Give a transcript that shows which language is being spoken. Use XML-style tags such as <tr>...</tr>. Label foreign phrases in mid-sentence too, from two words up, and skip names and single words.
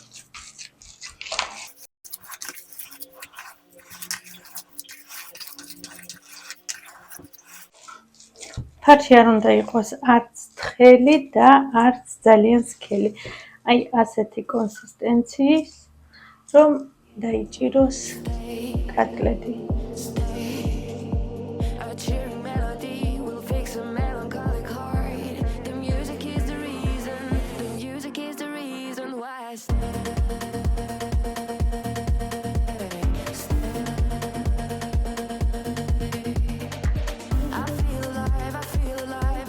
<ka>ფარში არ უნდა იყოს არც თხელი და არც ძალიან სქელი. აი ასეთი კონსისტენციის, რომ დაიჭიროს კატლეტი.</ka> <en>A cheering melody will fix a melancholic heart. The music is the reason. The music is the reason why I stay. I feel alive. I feel alive.</en>